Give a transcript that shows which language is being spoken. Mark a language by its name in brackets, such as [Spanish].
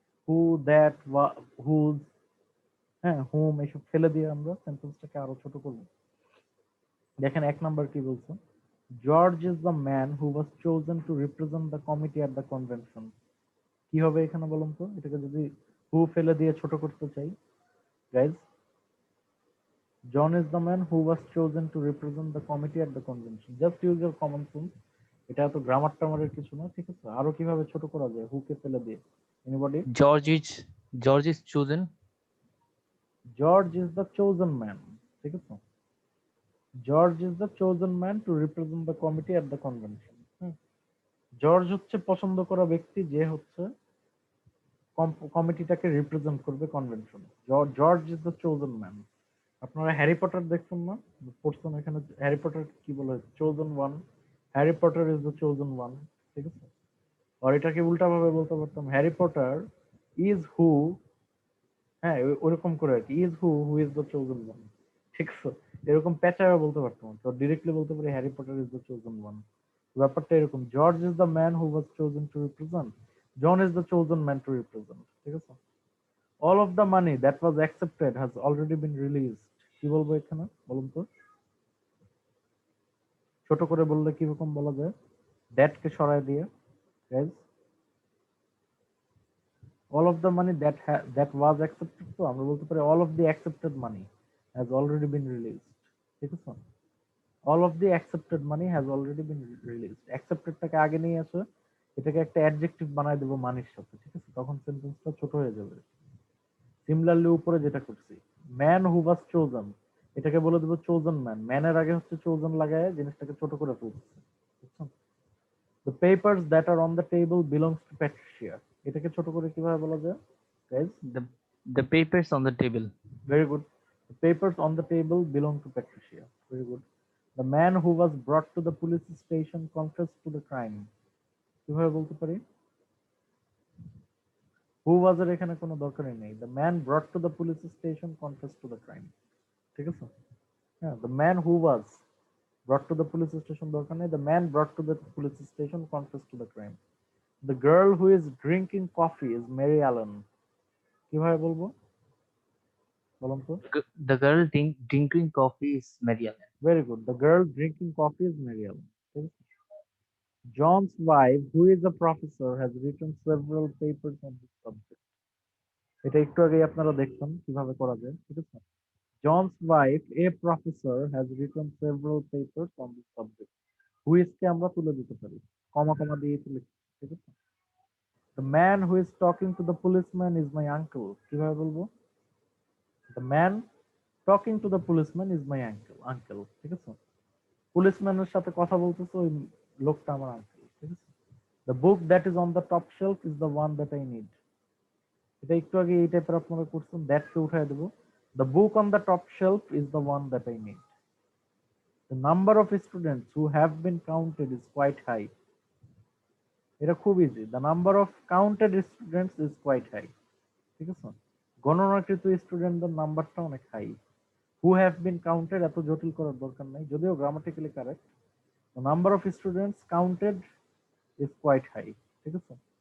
[Bangla] Who that whose, হ্যাঁ হুম, এইসব ফেলে দিয়ে আমরা সেন্টেন্সটাকে আরো ছোট করব। দেখেন 1 নাম্বার কি বলছে, [English] George is the man who was chosen to represent the committee at the convention. [Bangla] কি হবে এখানে বলুন তো, এটাকে যদি হু ফেলে দিয়ে ছোট করতে চাই guys. [English] John is the man who was chosen to represent the committee at the convention. Just use your common sense. [Bangla] এটা তো গ্রামার টামারের কিছু না, ঠিক আছে। আরো কিভাবে ছোট করা যায় হু কে ফেলে দিয়ে? Anybody? [English] George is chosen. George is the chosen man, [Bangla] ঠিক আছে। [English] George is the chosen man to represent the committee at the convention. [Bangla] George হচ্ছে পছন্দ করা ব্যক্তি যে হচ্ছে কমিটিটাকে রিপ্রেজেন্ট করবে কনভেনশনে। [English] George is the chosen man. [Bangla] আপনারা হ্যারি পটার দেখছেন না, পড়ছেন এখানে হ্যারি পটার কি বলে, chosen one, [English] Harry Potter is the chosen one, [Bangla] ঠিক আছে। আর এটাকে উল্টা ভাবে বলতে পারতাম, হ্যারি পটার ইজ হু, হ্যাঁ ওরকম করে আর কি, is who who is the chosen one, ঠিক আছে। এরকম প্যাচারা বলতে পারতাম, তো ডিরেক্টলি বলতে পারি [English] Harry Potter is the chosen one. ব্যাপারটা এরকম, George is the man who was chosen to represent, John is the chosen man to represent, [Bangla] ঠিক আছে। [English] All of the money that was accepted has already been released. [Bangla] কি বলবো এখানে বলুন তো, ছোট করে বললে কিরকম বলা যায় that কে সরায় দিয়ে guys? [English] all of the money that was accepted, তো আমরা বলতে পারি all of the accepted money has already been released, [Bangla] ঠিক আছে। [English] all of the accepted money has already been released, [Bangla] accepted টাকে আগে নিয়ে আসো, এটাকে একটা অ্যাডজেক্টিভ বানায় দেবো মানির সাথে, ঠিক আছে, তখন সেন্টেন্সটা ছোট হয়ে যাবে। সিমিলারলি উপরে যেটা করছি, ম্যান হু ওয়াজ চোজন, এটাকে বলে দেবো চোজন ম্যান, ম্যানের আগে হচ্ছে চোজন লাগায় জিনিসটাকে ছোট করে ফেলছে, বুঝছেন। [English] the papers that are on the table belongs to Patricia, [Bangla] এটাকে ছোট করে কিভাবে বলা যায় guys? [English] The papers on the table. Very good, the papers on the table belong to Patricia, very good. The man who was brought to the police station confessed to the crime, [Bangla] কিভাবে বলতে পারি? হু ওয়াজ এর এখানে কোনো দরকারই নেই, [English] the man brought to the police station confessed to the crime, [Bangla] ঠিক আছে। [English] হ্যাঁ, the man who was brought to the police station [Bangla] দরকার নেই, [English] the man brought to the police station confessed to the crime. The girl who is drinking coffee is Mary Allen, [Bangla] কিভাবে বলবো বলুন তো? [English] The girl drinking coffee is Mary Ellen. Very good, the girl drinking coffee is Mary Allen, [Bangla] ঠিক আছে? [English] John's wife who is a professor has written several papers on this subject. [Bangla] এটা একটু আগে আপনারা দেখছেন কিভাবে করা যায়, ঠিক আছে। [English] John's wife a professor has written several papers on this subject. [Bangla] হুইজকে আমরা তুলে দিতে পারি, কমা কমা দিয়ে তুলে, ঠিক আছে। [English] The man who is talking to the policeman is my uncle, কিভাবে বলবো? The man talking to the policeman is my uncle, [Bangla] ঠিক আছে। পুলিশম্যানের সাথে কথা বলতেছে ওই লোকটা আমার আঙ্কেল, ঠিক আছে। [English] the book that is on the top shelf is the one that I need, [Bangla] এটা একটু আগে এই টাইপের আপনারা করছেন, দ্যাটকে উঠায় দেবো, [English] The book on the top shelf is the one that I need. The number of students who have been counted is quite high. [Bangla] এটা খুব easy, [English] the number of counted students is quite high, [Bangla] ঠিক আছে। গণনাকৃত স্টুডেন্টদের নাম্বারটা অনেক high. [English] who have been counted [Bangla] এত জটিল করার দরকার নাই, যদিও grammatically correct. [English] the number of students counted is quite high, [Bangla] ঠিক আছে।